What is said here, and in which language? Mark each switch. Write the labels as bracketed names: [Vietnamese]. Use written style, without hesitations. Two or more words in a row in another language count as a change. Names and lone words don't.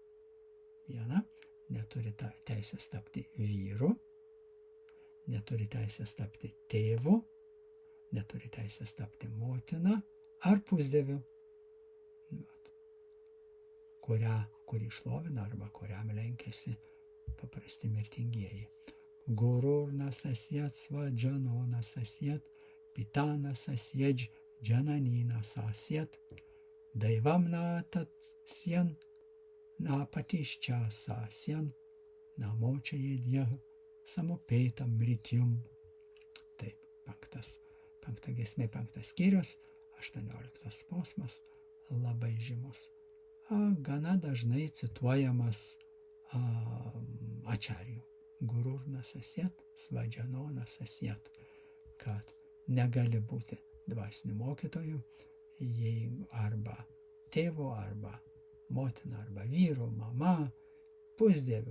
[Lithuanian] neturi teisės tapti vyru, neturi teisės tapti tėvu, neturi teisės tapti motina ar pusdieviu, kurį šlovina arba kuriam lenkiasi paprasti mirtingieji. [Sanskrit] गुरुर्न सस्यात् स्वजनोन सस्यात्, पितान सस्याज् जननीन सस्यात्, दैवं न तत्स्यान्, न पतिश्च सस्यान्, न मोच यद्यः समुपेतम् मृत्युम्. [Lithuanian] Taip, 5 giesmė, 5 skyrius, 18 posmas, labai žymus. Gana dažnai cituojamas ačarijų. [Sanskrit] गुरुर्न सस्यात्, स्वजनोन सस्यात्, [Lithuanian] kad negali būti dvasiniu mokytoju, jeigu arba tėvo, arba motina, arba vyru, mama, pusdieviu.